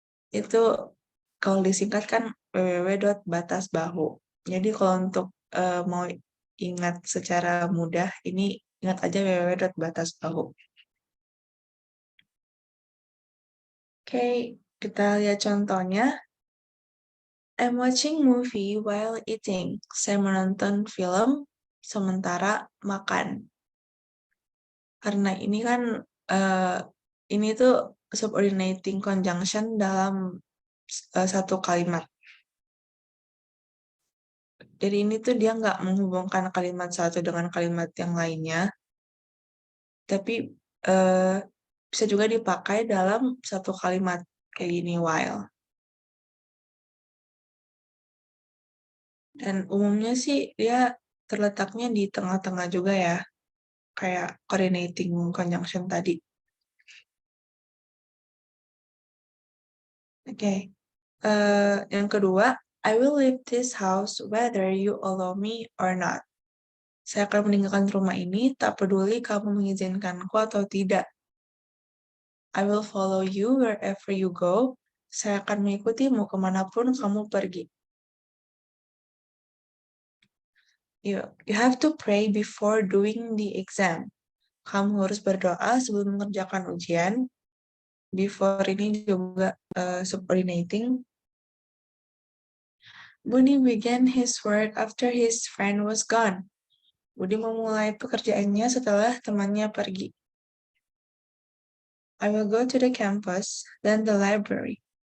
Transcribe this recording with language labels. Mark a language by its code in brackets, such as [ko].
[id] Itu kalau disingkat kan www dot batas bahu. Jadi kalau untuk mau ingat secara mudah, ini ingat aja www dot batas bahu. Oke, kita lihat contohnya. [en] I'm watching movie while eating. [id] Saya menonton film sementara makan. Karena ini kan ini tuh subordinating conjunction dalam satu kalimat. Jadi ini tuh dia nggak menghubungkan kalimat satu dengan kalimat yang lainnya, tapi eh, bisa juga dipakai dalam satu kalimat kayak gini while. Dan umumnya sih dia terletaknya di tengah-tengah juga ya, kayak coordinating conjunction tadi. Oke, yang kedua, [en] I will leave this house whether you allow me or not. [id] Saya akan meninggalkan rumah ini, tak peduli kamu mengizinkanku atau tidak. [en] I will follow you wherever you go. [id] Saya akan mengikutimu kemanapun kamu pergi. [en] You have to pray before doing the exam. [id] Kamu harus berdoa sebelum mengerjakan ujian. Before ini juga subordinating. [en] Budi began his work after his friend was gone. [id] Budi memulai pekerjaannya setelah temannya pergi. [en] I will go to the campus, then the library.